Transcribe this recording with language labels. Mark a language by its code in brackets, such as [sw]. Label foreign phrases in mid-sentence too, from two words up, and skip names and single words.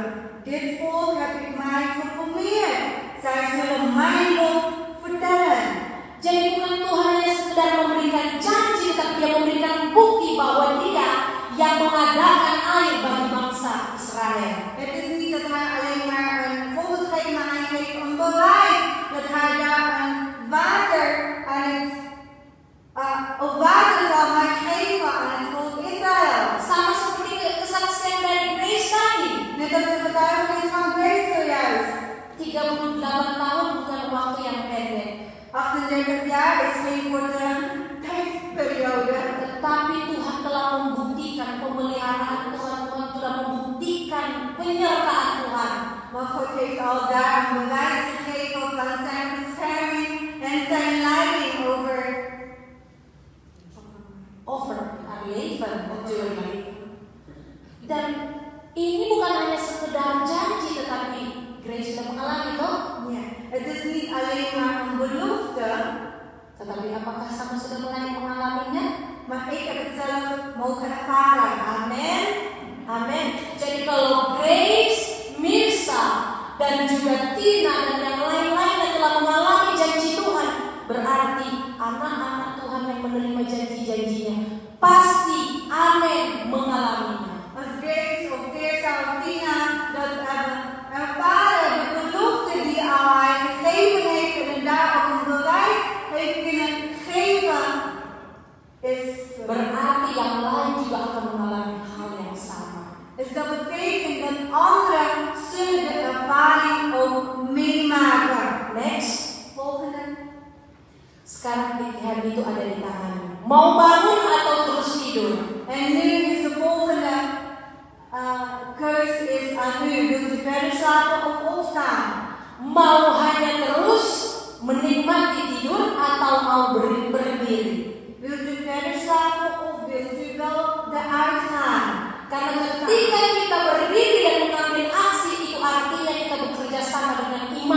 [nl] Dit volk heb ik mij geformeerd. Zij zullen mijn lof vertellen. [id] Jadi bukan Tuhan hanya sekedar memberikan janji, tetapi Dia memberikan bukti bahwa Dia yang mengadakan air bagi bangsa Israel. [nl] Het is niet dat hij alleen maar een voorbeeld geeft, maar hij geeft een bewijs dat hij daar een water aan het, of water zal hij geven aan het volk Israël. [id] Sama seperti kesaksian dari Grace tadi. [nl] Net als de getuigenis van Grace zojuist. [id] 38 tahun bukan waktu yang pendek. [nl] 38 jaar is geen korte tijdsperiode. [id] Tetapi Tuhan telah membuktikan pemeliharaan Tuhan. Tuhan sudah membuktikan penyertaan Tuhan. [nl] Maar God heeft al daar een bewijs gegeven van zijn bescherming en zijn leiding over our leven natuurlijk. [id] Dan ini bukan hanya sekedar janji, tetapi Grace sudah mengalami toh. [nl] Ja, het is niet alleen maar een belofte, [id] Tetapi apakah sama sudah mulai mengalaminya? [nl] maar ik heb het zelf mogen ervaren. Amin. Amin. [id] Jadi kalau Grace, Mirsa, dan juga Tina dan yang lain-lain yang telah mengalami janji Tuhan, berarti anak-anak Tuhan yang menerima janji-janjinya pasti amin mengalaminya. [nl] Als Grace of Teersa of Tina dat hebben ervaren, de belofte die al hij gegeven heeft en daar ook een bewijs heeft kunnen geven, is [id] Berarti yang lain juga akan mengalami hal yang sama. [nl] Dus dat betekent dat anderen zullen de ervaring ook meemaken. Next. Volgende. [id] Sekarang pilihan itu ada di tanganmu. Mau bangun atau terus tidur? [nl] En nu is de volgende keus is aan u. Wilt u verder slapen of opstaan? [id] Mau hanya terus menikmati tidur atau mau berdiri? [nl] Wilt u verder slapen of wilt u wel eruit gaan? [id] Karena ketika kita berdiri dan mengambil aksi, itu artinya kita bekerja sama dengan